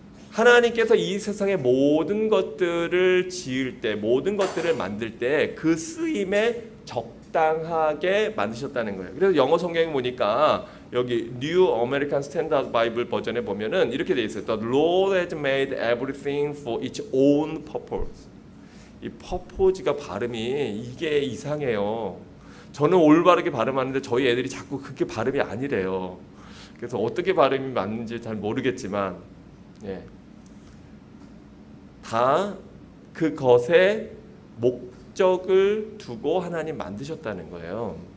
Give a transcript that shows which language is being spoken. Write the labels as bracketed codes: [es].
[ko] 하나님께서 이 세상의 모든 것들을 지을 때, 모든 것들을 만들 때 그 쓰임에 적당하게 만드셨다는 거예요. 그래서 영어 성경에 보니까 여기 New American Standard Bible 버전에 보면은 이렇게 돼 있어요. [en] The Lord has made everything for its own purpose. [ko] 이 purpose가 발음이 이게 이상해요. 저는 올바르게 발음하는데 저희 애들이 자꾸 그렇게 발음이 아니래요. 그래서 어떻게 발음이 맞는지 잘 모르겠지만, 예. 다 그것에 목적을 두고 하나님 만드셨다는 거예요.